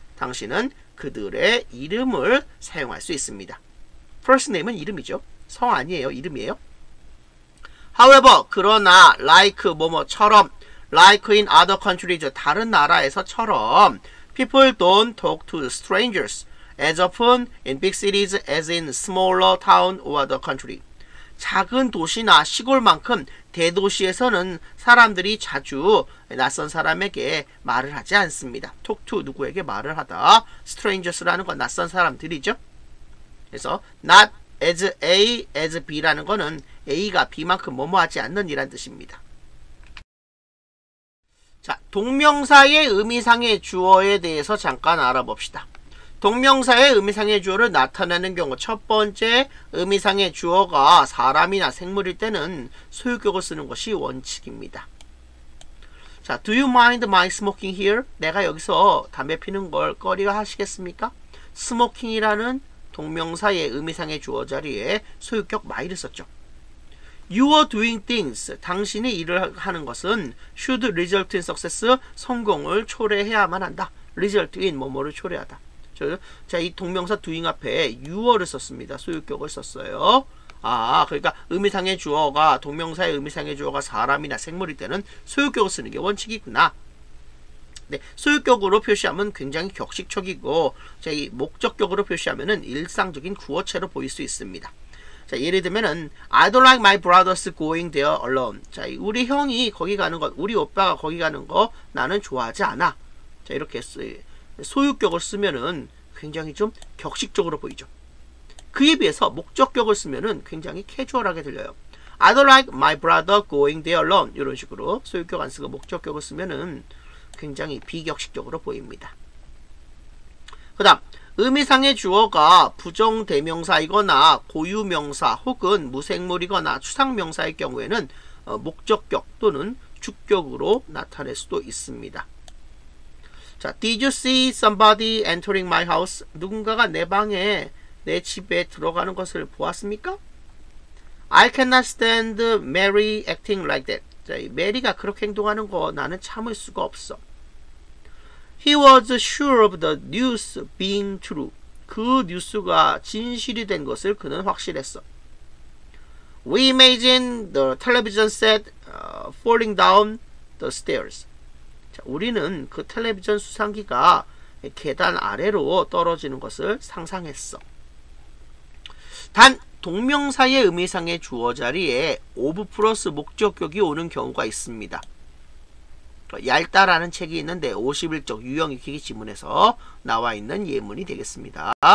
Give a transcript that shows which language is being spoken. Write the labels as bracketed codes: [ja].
[ko] 당신은 그들의 이름을 사용할 수 있습니다. first name은 이름이죠. 성 아니에요. 이름이에요. [en] However, [ko] 그러나 [en] like [ko] 뭐뭐처럼 [en] like in other countries [ko] 다른 나라에서처럼 [en] people don't talk to strangers as often in big cities as in smaller town or the country. [ko] 작은 도시나 시골만큼 대도시에서는 사람들이 자주 낯선 사람에게 말을 하지 않습니다. [en] talk to [ko] 누구에게 말을 하다. strangers라는 건 낯선 사람들이죠. 그래서 [en] not as A, as B [ko] 라는 거는 A가 B만큼 뭐뭐 하지 않는 이란 뜻입니다. 자, 동명사의 의미상의 주어에 대해서 잠깐 알아봅시다. 동명사의 의미상의 주어를 나타내는 경우 첫 번째 의미상의 주어가 사람이나 생물일 때는 소유격을 쓰는 것이 원칙입니다. [en] 자, do you mind my smoking here? [ko] 내가 여기서 담배 피는 걸 꺼려 하시겠습니까? smoking이라는 동명사의 의미상의 주어 자리에 소유격 my를 썼죠. [en] You are doing things. [ko] 당신이 일을 하는 것은 [en] should result in success. [ko] 성공을 초래해야만 한다. [en] result in [ko] 뭐뭐를 초래하다. 자, 이 동명사 doing 앞에 you를 썼습니다. 소유격을 썼어요. 아, 그러니까 의미상의 주어가 동명사의 의미상의 주어가 사람이나 생물일 때는 소유격을 쓰는 게 원칙이구나. 네, 소유격으로 표시하면 굉장히 격식적이고, 자, 이 목적격으로 표시하면은 일상적인 구어체로 보일 수 있습니다. 자, 예를 들면은 [en] I don't like my brothers going there alone. [ko] 자, 우리 형이 거기 가는 것, 우리 오빠가 거기 가는 거 나는 좋아하지 않아. 자, 이렇게 소유격을 쓰면은 굉장히 좀 격식적으로 보이죠. 그에 비해서 목적격을 쓰면은 굉장히 캐주얼하게 들려요. [en] I don't like my brother going there alone. [ko] 이런 식으로 소유격 안 쓰고 목적격을 쓰면은 굉장히 비격식적으로 보입니다. 그 다음 의미상의 주어가 부정대명사이거나 고유명사 혹은 무생물이거나 추상명사의 경우에는 목적격 또는 주격으로 나타낼 수도 있습니다. [en] 자, Did you see somebody entering my house? [ko] 누군가가 내 방에, 내 집에 들어가는 것을 보았습니까? [en] I cannot stand Mary acting like that. [ko] 자, 메리가 그렇게 행동하는 거 나는 참을 수가 없어. [en] He was sure of the news being true. [ko] 그 뉴스가 진실이 된 것을 그는 확실했어. [en] We imagine the television set falling down the stairs. [ko] 자, 우리는 그 텔레비전 수상기가 계단 아래로 떨어지는 것을 상상했어. 단 동명사의 의미상의 주어 자리에 of 플러스 목적격이 오는 경우가 있습니다. 얇다라는 책이 있는데 51쪽 유형익히기 지문에서 나와 있는 예문이 되겠습니다.